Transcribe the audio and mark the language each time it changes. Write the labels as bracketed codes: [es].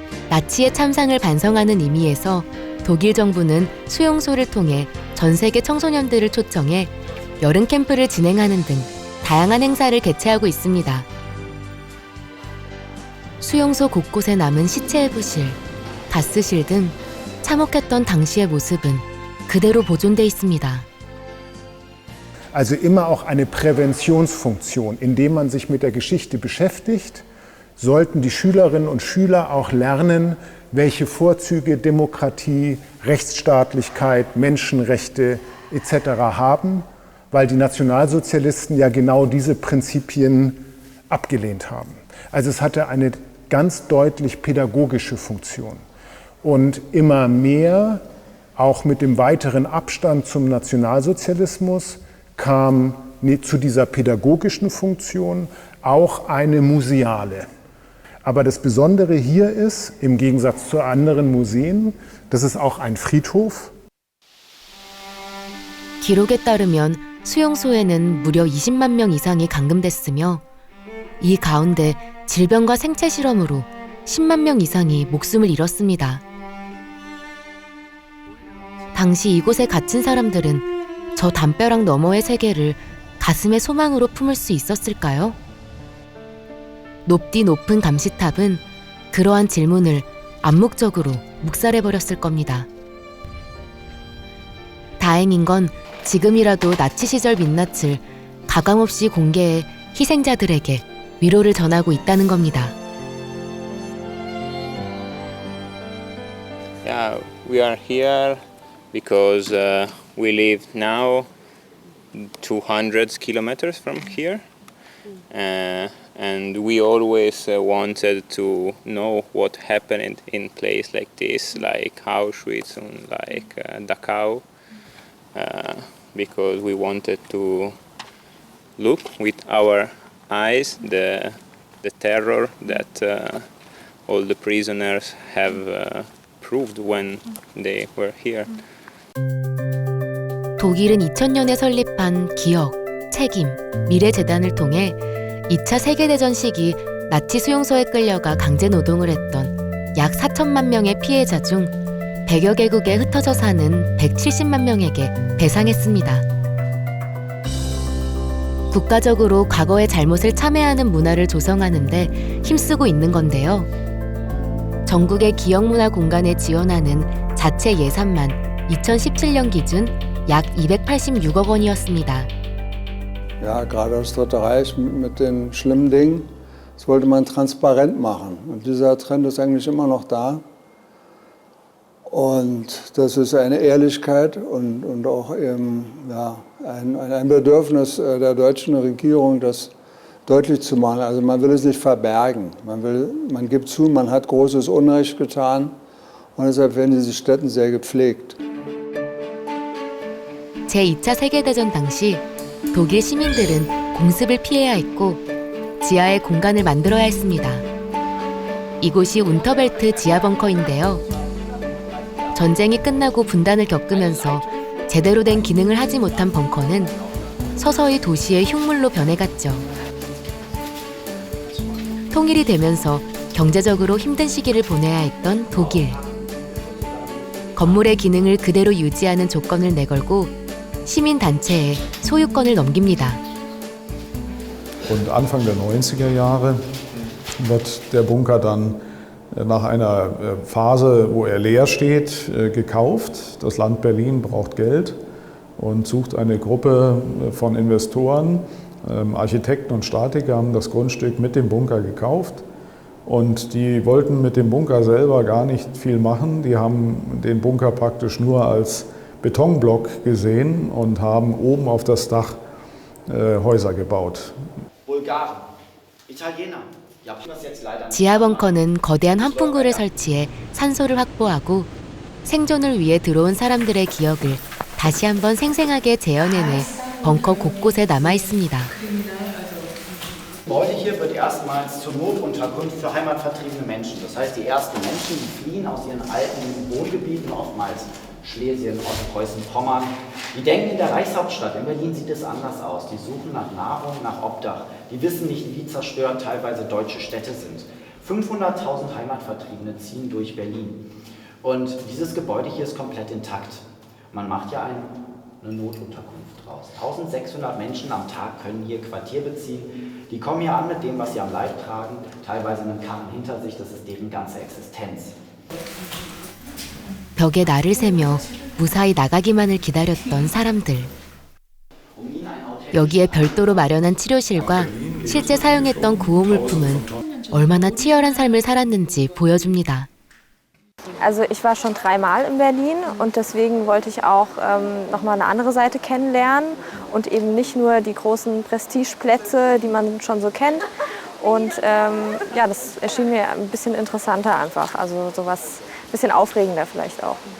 [ko] 나치의 참상을 반성하는 의미에서 독일 정부는 수용소를 통해 전 세계 청소년들을 초청해 여름 캠프를 진행하는 등 다양한 행사를 개최하고 있습니다. 수용소 곳곳에 남은 시체의 부실, 가스실 등 참혹했던 당시의 모습은 그대로 보존돼 있습니다. [de] Also immer auch eine Präventionsfunktion. Indem man sich mit der Geschichte beschäftigt, sollten die Schülerinnen und Schüler auch lernen, welche Vorzüge Demokratie, Rechtsstaatlichkeit, Menschenrechte etc. haben, weil die Nationalsozialisten ja genau diese Prinzipien abgelehnt haben. Also es hatte eine ganz deutlich pädagogische Funktion. Und immer mehr auch mit dem weiteren Abstand zum Nationalsozialismus kam zu dieser pädagogischen Funktion auch eine museale. Aber das Besondere hier ist, im Gegensatz zu anderen Museen, das ist auch ein Friedhof. [ko] 기록에 따르면 수용소에는 무려 20만 명 이상이 감금됐으며 이 가운데 질병과 생체 실험으로 10만 명 이상이 목숨을 잃었습니다. 당시 이곳에 갇힌 사람들은 저 담벼락 너머의 세계를 가슴의 소망으로 품을 수 있었을까요? 높디 높은 감시탑은 그러한 질문을 암묵적으로 묵살해버렸을 겁니다. 다행인 건 지금이라도 나치 시절 민낯을 가감없이 공개해 희생자들에게 위로를 전하고 있다는 겁니다. [en] Yeah, we are here because we live now 200 kilometers from here, and we always wanted to know what happened in place like this, like Auschwitz and like Dachau, because we wanted to look with our eyes the terror that all the prisoners have proved when they were here. [ko] 독일은 2000년에 설립한 기억, 책임, 미래재단을 통해 2차 세계대전 시기 나치 수용소에 끌려가 강제 노동을 했던 약 4천만 명의 피해자 중 100여 개국에 흩어져 사는 170만 명에게 배상했습니다. 국가적으로 과거의 잘못을 참회하는 문화를 조성하는 데 힘쓰고 있는 건데요. 전국의 기억문화 공간에 지원하는 자체 예산만 2017년 기준 약 286억 원이었습니다. [de] Ja, gerade das Dritte Reich mit den schlimmen Dingen, das wollte man transparent machen. Und dieser Trend ist eigentlich immer noch da. Und das ist eine Ehrlichkeit und auch eben, ja, ein Bedürfnis der deutschen Regierung, das deutlich zu machen. Also man will es nicht verbergen. Man gibt zu, man hat großes Unrecht getan und deshalb werden diese Stätten sehr gepflegt. [ko] 제2차 세계대전 당시 독일 시민들은 공습을 피해야 했고 지하에 공간을 만들어야 했습니다. 이곳이 운터벨트 지하 벙커인데요. 전쟁이 끝나고 분단을 겪으면서 제대로 된 기능을 하지 못한 벙커는 서서히 도시의 흉물로 변해갔죠. 통일이 되면서 경제적으로 힘든 시기를 보내야 했던 독일. 건물의 기능을 그대로 유지하는 조건을 내걸고 시민단체에 소유권을 넘깁니다. [de] Und Anfang der 90er Jahre wird der Bunker dann nach einer Phase, wo er leer steht, gekauft. Das Land Berlin braucht Geld und sucht eine Gruppe von Investoren. Architekten und Statiker haben das Grundstück mit dem Bunker gekauft. Und die wollten mit dem Bunker selber gar nicht viel machen. Die haben den Bunker praktisch nur als Betonblock gesehen und haben oben auf das Dach Häuser gebaut. Bulgaren, Italiener. [ko] 지하 벙커는 거대한 환풍구를 설치해 산소를 확보하고 생존을 위해 들어온 사람들의 기억을 다시 한번 생생하게 재현해내 벙커 곳곳에 남아 있습니다. [de] Heute hier wird erstmals zur Notunterkunft für heimatvertriebene Menschen. Das heißt, die ersten Menschen, die fliehen aus ihren alten Wohngebieten, oftmals Schlesien, Ostpreußen, Pommern, die denken, in der Reichshauptstadt, in Berlin sieht es anders aus. Die suchen nach Nahrung, nach Obdach. Die wissen nicht, wie zerstört teilweise deutsche Städte sind. 500.000 Heimatvertriebene ziehen durch Berlin. Und dieses Gebäude hier ist komplett intakt. Man macht ja eine Notunterkunft draus. 1600 Menschen am Tag können hier Quartier beziehen. Die kommen hier an mit dem, was sie am Leib tragen, teilweise einen Karren hinter sich, das ist deren ganze Existenz. [ko] 벽에 날을 새며 무사히 나가기만을 기다렸던 사람들. 여기에 별도로 마련한 치료실과 실제 사용했던 구호물품은 얼마나 치열한 삶을 살았는지 보여줍니다. [de] Also ich war schon 3-mal in Berlin und deswegen wollte ich auch noch mal eine andere Seite kennenlernen und eben nicht nur die großen Prestigeplätze, die man schon so kennt. Und ja, das erschien mir ein bisschen interessanter einfach, also sowas ein bisschen aufregender vielleicht auch.